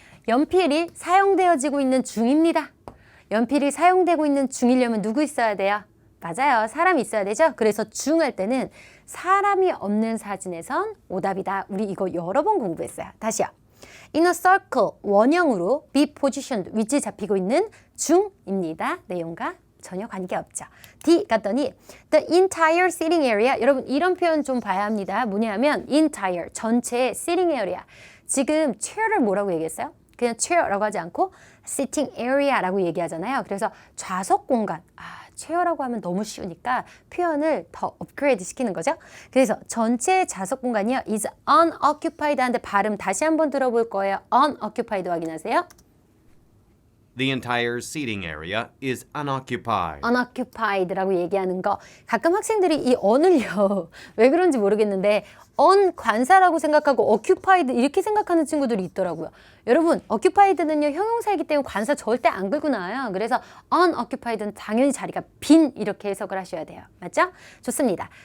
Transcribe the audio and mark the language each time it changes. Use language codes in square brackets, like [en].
[ko] 연필이 사용되어지고 있는 중입니다. 연필이 사용되고 있는 중이려면 누구 있어야 돼요? 맞아요. 사람이 있어야 되죠. 그래서 중 할 때는 사람이 없는 사진에선 오답이다. 우리 이거 여러 번 공부했어요. 다시요. [en] In a circle, [ko] 원형으로 [en] be positioned, [ko] 위치 잡히고 있는 중입니다. 내용과 전혀 관계없죠. [en] D [ko] 갔더니 [en] the entire sitting area. [ko] 여러분 이런 표현 좀 봐야 합니다. 뭐냐면 entire, 전체의 sitting area. 지금 chair를 뭐라고 얘기했어요? 그냥 chair라고 하지 않고 sitting area라고 얘기하잖아요. 그래서 좌석 공간. 체어라고 하면 너무 쉬우니까 표현을 더 업그레이드 시키는 거죠. 그래서 전체 좌석 공간이요. [en] is unoccupied [ko] 하는데 발음 다시 한번 들어볼 거예요. unoccupied 확인하세요. [en] The entire seating area is unoccupied. [ko] unoccupied라고 얘기하는 거. 가끔 학생들이 이 on을요. 왜 그런지 모르겠는데 on 관사라고 생각하고 occupied 이렇게 생각하는 친구들이 있더라고요. 여러분 occupied는요 형용사이기 때문에 관사 절대 안 긁고 나와요. 그래서 unoccupied는 당연히 자리가 빈 이렇게 해석을 하셔야 돼요. 맞죠? 좋습니다.